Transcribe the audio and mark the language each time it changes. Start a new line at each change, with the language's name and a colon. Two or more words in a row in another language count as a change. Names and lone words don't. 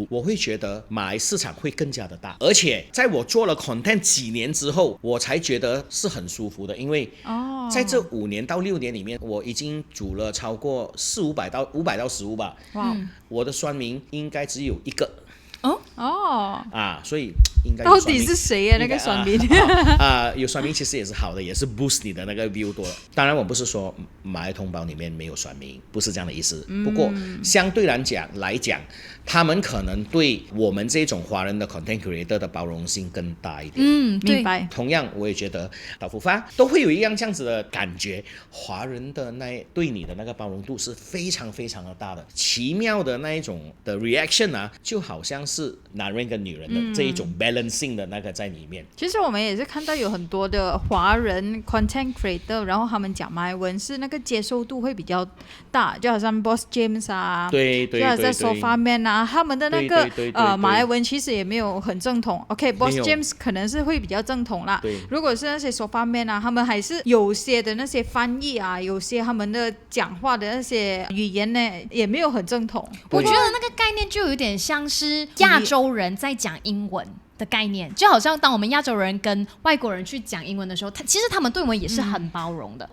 Chinese: 我會覺得馬來市場會更加的大，而且在我做了 content 幾年之後，我才覺得是很舒服的，因為在這5年到6年裡面，我已經組了超過500到15吧。我的酸民應該只有1個。所以應該到底是誰呀？那個酸民有酸民其實也是好的，也是 boost 你的那個 view 多。當然我不是說馬來同胞裡面沒有酸民，不是這樣的意思。不過相對來講，他們可能對我們這種華人的
English: content creator
Chinese: 的包容性更大一點。明白。同樣我也覺得導福發都會有一樣這樣子的感覺，華人的對你的那個包容度是非常非常的大的，奇妙的那一種的 reaction 啊，就好像是男人跟女人的這一種 balancing 的那個在裡面。其實我們也是看到有很多的華人
English: content creator，
Chinese: 然後他們講馬來文是那個接受度會比較大，就好像 Boss James 啊，對，就好像 Sofa Man 啊，他們的那個馬來文其實也沒有很正統。OK，Boss James 可能是會比較正統啦。如果是那些 Sofa Man 啊，他們還是有些的那些翻譯啊，有些他們的講話的那些語言呢，也沒有很正統。我覺得那個概念就有點像是亞洲人在講英文的概念，就好像當我們亞洲人跟外國人去講英文的時候，其實他們對我們也是很包容的。